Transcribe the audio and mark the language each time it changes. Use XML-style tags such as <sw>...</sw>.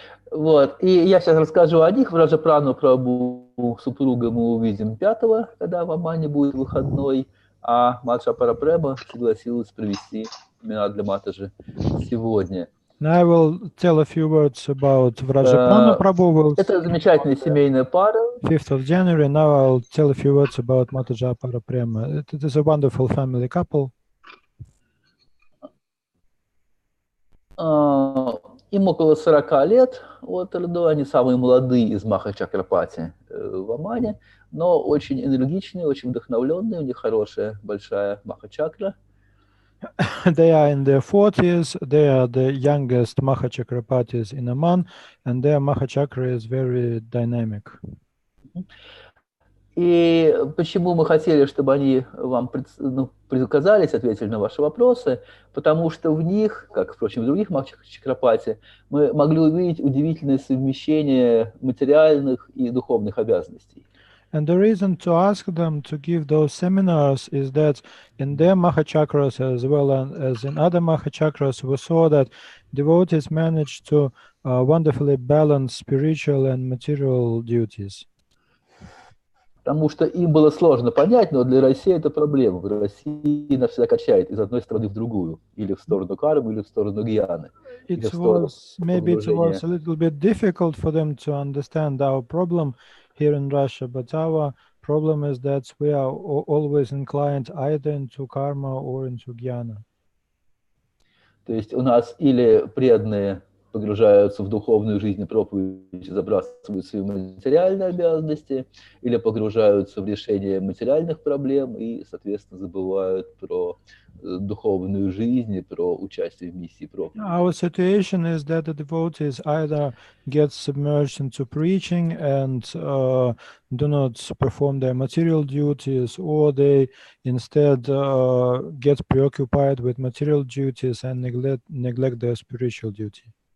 <ru>Вот, и я сейчас расскажу о них. Раджа Прабху супруга мы увидим 5-го, когда в Омане будет выходной, а Матаджи Апара Према согласилась провести семинар для Матаджи сегодня.</ru> <en>Now I will tell a few words about Vrajapana Prabhu.</en> <ru>Это замечательная семейная пара.</ru> <en>5th of January. Now I'll tell a few words about Mataji Apara Prema. It is a wonderful family couple.</en> <ru>Им около 40 лет от роду, они самые молодые из Махачакрапати в Омане, но очень энергичные, очень вдохновленные, у них хорошая, большая Махачакра.</ru> <en>They are in their 40s, they are the youngest Mahachakrapatis in Amman, and their Mahachakra is very dynamic.</en> <ru>И почему мы хотели, чтобы они вам предсказались, ответили на ваши вопросы, потому что в них, как, впрочем, в других Махачакрапати, мы могли увидеть удивительное совмещение материальных и духовных обязанностей.</ru> <en>And the reason to ask them to give those seminars is that in their Mahachakras as well as in other Mahachakras, we saw that devotees managed to wonderfully balance spiritual and material duties.</en> <ru>Потому что им было сложно понять, но для России это проблема. В России нас всегда качает из одной страны в другую, или в сторону кармы, или в сторону гьяны.</ru> <en>Maybe it was a little bit difficult for them to understand our problem here in Russia, but our problem is that we are always inclined either into karma or into jnana.</en> <ru>То есть у нас или преданные погружаются в духовную жизнь и проповедь, забрасывают свои материальные обязанности, или погружаются в решение материальных проблем и, соответственно, забывают про духовную жизнь и про участие в миссии проповеди.</ru> <en>Our situation is that the devotees either get submerged into preaching and do not perform their material duties, or they instead get preoccupied with material duties and neglect their spiritual duty.</en>